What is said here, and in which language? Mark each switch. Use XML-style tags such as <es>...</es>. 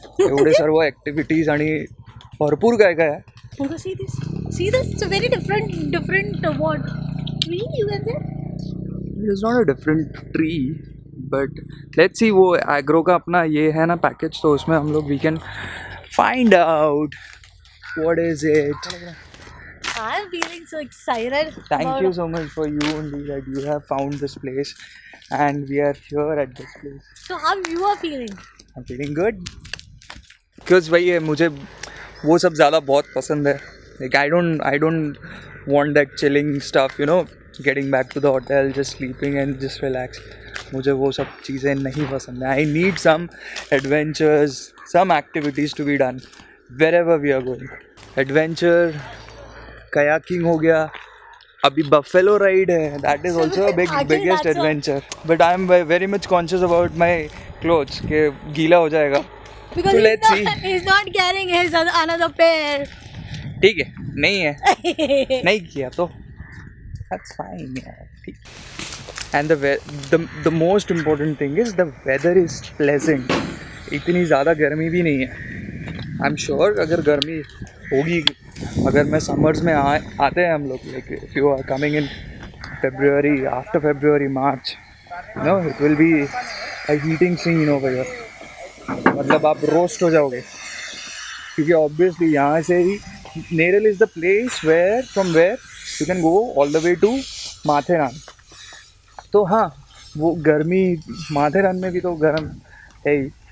<mr>एवढे सर्व ॲक्टिव्हिटीज आणि भरपूर काय काय आहे.</mr> <en>See this. It's a very different what tree you can say. It is not a different tree, but let's see.</en> <hi>वो एग्रो का अपना ये है ना पैकेज, तो उसमें हम लोग</hi> <en>we can find out what is it. I'm feeling so excited. Thank you so much for you only that you have found this place and we are here at this place. So how you are feeling? I'm feeling good because</en> <hi>वही है, मुझे वो सब ज़्यादा बहुत पसंद है.</hi> <en>Like I don't want that chilling stuff, you know, getting back to the hotel, just sleeping and just relax.</en> <hi>मुझे वो सब चीज़ें नहीं पसंद है.</hi> <en>I need some adventures, some activities to be done wherever we are going. Adventure, kayaking हो गया, अभी buffalo ride है, that is also a biggest adventure. But I am very much conscious about my clothes</en> <hi>कि गीला हो जाएगा.</hi> <en>Because So let's see. he's not carrying his another pair.</en> <hi>ठीक है, नहीं है, नहीं किया तो</hi> <en>that's fine</en> <hi>यार, ठीक.</hi> <en>And the most important thing is the weather is pleasant.</en> <hi>इतनी ज़्यादा गर्मी भी नहीं है.</hi> <en>I'm sure</en> <hi>अगर गर्मी होगी, अगर मैं summers में आते हैं हम लोग,</hi> <en>like if you are coming in February, after February, March, you know, it will be a heating scene over here.</en> <hi>मतलब आप रोस्ट हो जाओगे, क्योंकि ऑब्वियसली यहाँ से ही</hi> <en>Neral is the place from where you can go all the way to Matheran.</en> <hi>तो हाँ, वो गर्मी माथेरान में भी तो गर्म है ही.</hi>